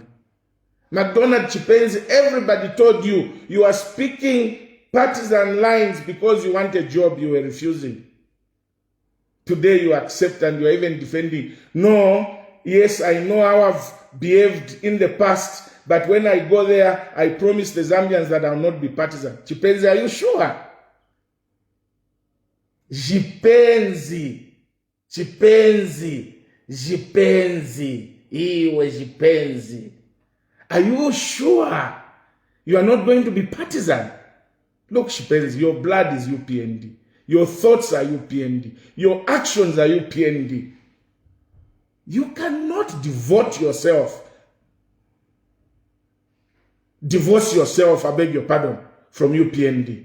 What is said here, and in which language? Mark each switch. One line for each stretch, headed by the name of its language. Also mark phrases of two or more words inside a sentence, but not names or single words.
English: McDonald Chipenzi, everybody told you, you are speaking partisan lines because you want a job you were refusing. Today you accept and you are even defending. No, yes, I know how I've behaved in the past, but when I go there, I promise the Zambians that I will not be partisan. Chipenzi, are you sure? Jipenzi, iwe Jipenzi. Are you sure you are not going to be partisan? Look, Chipenzi, your blood is UPND. Your thoughts are UPND. Your actions are UPND. You cannot divorce yourself, I beg your pardon, from UPND.